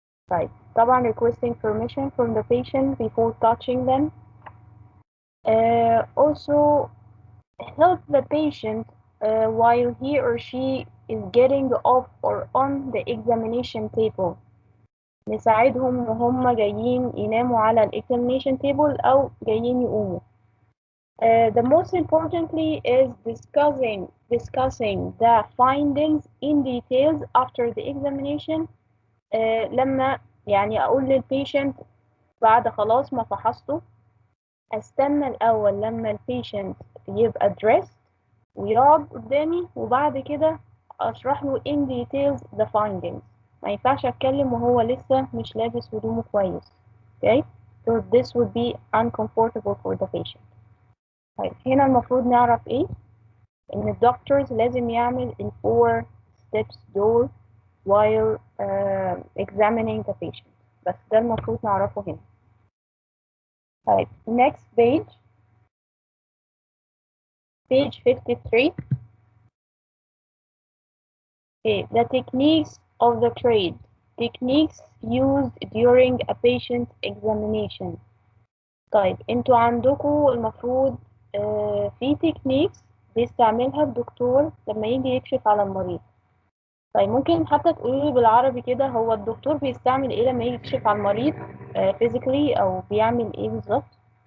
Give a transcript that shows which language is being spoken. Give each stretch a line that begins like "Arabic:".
Arabic: طيب طبعا
English: requesting permission from the patient before touching them. Also help the patient while he or she is getting off or on the examination table.
Arabic: نساعدهم وهم جايين يناموا على examination table أو جايين يقوموا.
English: The most importantly is discussing the findings in details after the examination.
Arabic: لما يعني أقول للبيشنت بعد خلاص ما فحصته استنى الأول لما البيشنت يبقى dressed ويقعد قدامي وبعد كده أشرح له
English: in details the findings.
Arabic: ما ينفعش أتكلم وهو لسه مش لابس هدومه كويس. Okay?
English: So this would be uncomfortable for the patient.
Arabic: طيب هنا المفروض نعرف إيه؟ إن الدكتورز لازم يعمل ال 4 steps دول
English: while examining the patient.
Arabic: بس ده المفروض نعرفه هنا.
English: طيب next page 53. Okay, the techniques of the trade. Techniques used during a patient examination.
Arabic: طيب انتوا عندكم المفروض في techniques بيستعملها الدكتور لما يجي يكشف على المريض. طيب ممكن حتى تقولي لي بالعربي كده هو الدكتور بيستعمل ايه لما يجي يكشف على المريض physically او بيعمل ايه بالظبط؟